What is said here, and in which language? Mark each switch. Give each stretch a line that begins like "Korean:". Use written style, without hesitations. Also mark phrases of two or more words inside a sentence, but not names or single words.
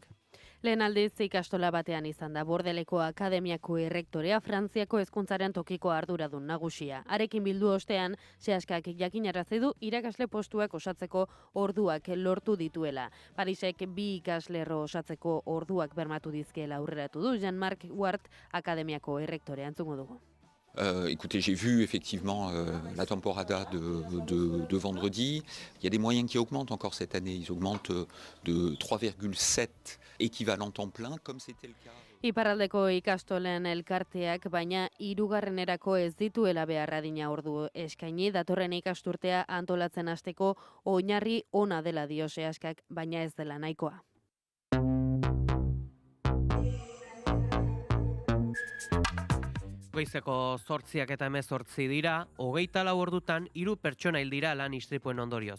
Basque: Lehen aldiz ikastola batean izan da Bordeleko Akademiako errektorea Frantziako hezkuntzaren tokiko arduradun nagusia. Harekin bildu ostean, Seaskak jakinarazi du irakasle postuak osatzeko orduak lortu dituela. Parisek 2 ikaslerro osatzeko orduak bermatu dizkeela aurreratu du Jean-Marc Ward Akademiako errektorea entzungo dugu.
French: Écoutez, j'ai vu effectivement la temporada de vendredi. Il y a des moyens qui augmentent encore cette année. Ils augmentent de 3,7 équivalents temps plein, comme c'était le cas.
Basque: Iparraldeko ikastolen elkarteak, baina 3. ez dituela behar adina ordu eskaini, datorren ikasturtea antolatzen hasteko oinarri ona dela dio Seaskak, baina ez dela nahikoa. Goizeko 8:18 dira, 24 ordutan 3 pertsona hil dira lan istripuen ondorioz.